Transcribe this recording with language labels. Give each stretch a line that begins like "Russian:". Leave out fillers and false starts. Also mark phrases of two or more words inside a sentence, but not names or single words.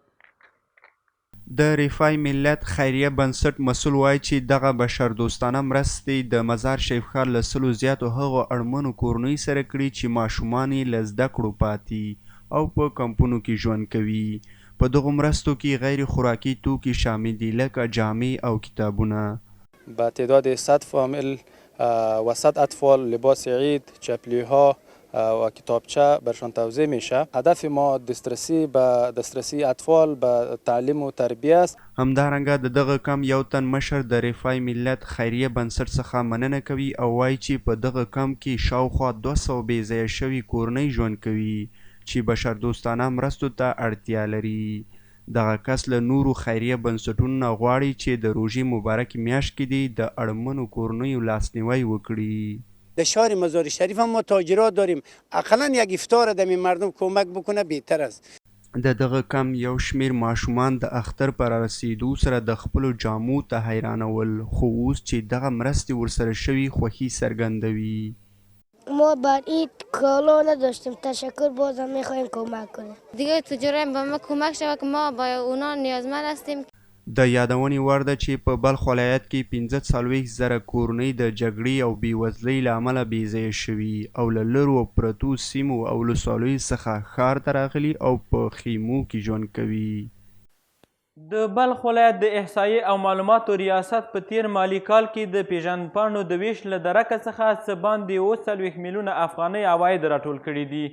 Pashto: د رفای ملت خیریه بنسټ مسؤل وایي چې دغه بشردوستانه مرستې د مزار شریف ښار له 100 زیاتو هغو اړمنو کورنیو سره کړي چې ماشومان یې له زده کړو پاتې او په کمپونو کې ژوند کوي. په دغو مرستو کې غیر خوراکي توکي شامل دي لکه جامې او کتابونه.
Persian: با تعداد 100 فامیل و 100 اطفال لباس عید، چپلی‌ها و کتابچه برشان توزیع میشه. هدف ما دسترسی اطفال به تعلیم و تربیه است.
Pashto: همدارنګه د دغه کم یو تن مشر د رفای ملت خیریه بنسټ څخه مننه کوي او وایي چې په دغه کم کې شاوخوا 200 بې ځایه شوي کورنۍ ژوند کوي چې بشردوستانه مرستو ته اړتیا لري. دغه کس له نورو خیریه بنسټونو نه غواړي چې د روژې مبارکې میاشت کې دې د اړمنو کورنیو لاسنیوی وکړي.
Persian: در شهر مزار شریف هم ما تاجرات داریم، اقلا یک افطار دمی مردم کمک بکنه بهتر است.
Pashto: د دغه کم یو شمیر ماشومان د اختر پر رسیدو سره د خپلو جامو ته حیرانول، خو اوس چې دغه مرستې ورسره شوي خوښي څرګندوي.
Persian: ما بر عید کالا نداشتیم، تشکر بازم میخوایم کمک کنیم. دیگه تجارت به ما کمک شود که ما با اونا نیازمند هستیم.
Pashto: د یادونې وړ ده چې په بلخ ولایت کې 45,000 کورنۍ د جګړې او بېوزلۍ له امله بېځایه شوي او له لرو پرتو سیمو او ولسوالیو څخه ښار ته راغلي او په خیمو کې ژوند کوي. د بلخ ولایت د احصایې او معلوماتو ریاست په تیر مالی کال کې د پیژندپاڼو د ویش له درکه څخه څه باندې 40 میلیونه افغانۍ عواید راټول کړي دي.